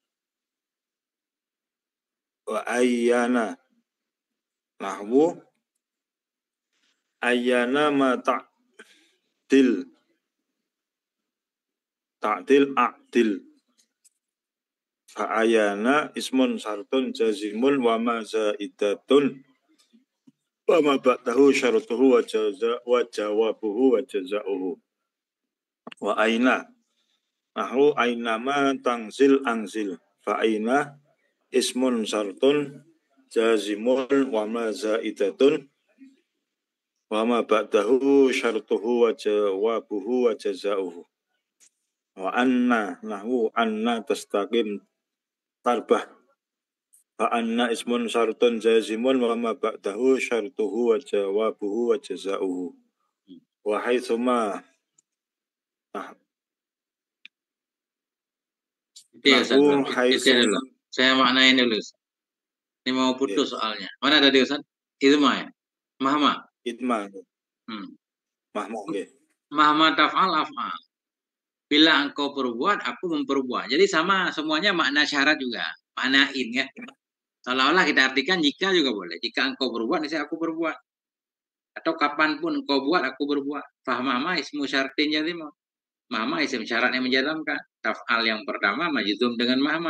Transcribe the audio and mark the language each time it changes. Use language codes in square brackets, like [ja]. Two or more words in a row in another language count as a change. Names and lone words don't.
[ar] وأيان نحو أيان ما تعدل أعدل فأيان اسم شرط جازم وما زائدة و ما بعده شرطه وجوابه وجزاؤه وأين نحو أين ما تنزل أنزل فأين اسم شرط جازم وما زائدة وما بعده شرطه وجوابه وجزاؤه وأنى نحو أنى تستقم تربح فأنى اسم شرط جازم وما بعده شرطه وجوابه وجزاؤه وحيثما [id] dulu. Saya maknain dulu. Ini mau putus soalnya. Mana tadi Ustaz? Idma ya? Mahma. Idma. Mahma. [ar] مهما تفعل أفعل. [id] Bila engkau perbuat, aku memperbuat. Jadi sama semuanya makna syarat juga. Manain ya. Seolah-olah kita artikan jika juga boleh. Jika engkau berbuat, niscaya aku berbuat. Atau kapanpun engkau buat, aku berbuat. [ar] فمهما اسم شرط جازم. [id] Mahma isim syarat yang menjazamkan. Taf'al yang pertama majzum dengan mahma.